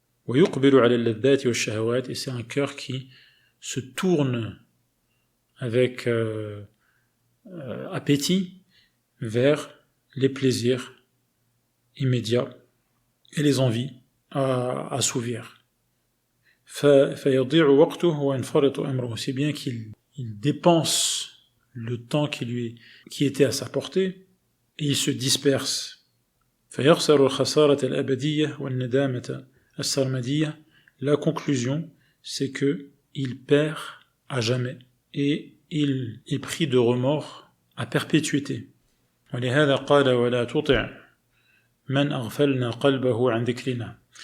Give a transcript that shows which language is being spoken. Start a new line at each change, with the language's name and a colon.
Arabic: ويقبل على اللذات والشهوات,
French: et c'est un cœur qui se tourne avec appétit vers les plaisirs immédiats et les envies à assouvir.
Arabic: فيضيع وقته وينفرط أمره,
French: si bien qu'il dépense le temps qui était à sa portée et il se disperse.
Arabic: فيخسر الخسارة الأبدية والندامة السرمدية.
French: La conclusion, c'est que il perd à jamais et il est pris de remords à perpétuité.
Arabic: ولهذا قال ولا تطع من أغفلنا قلبه عن ذكرنا.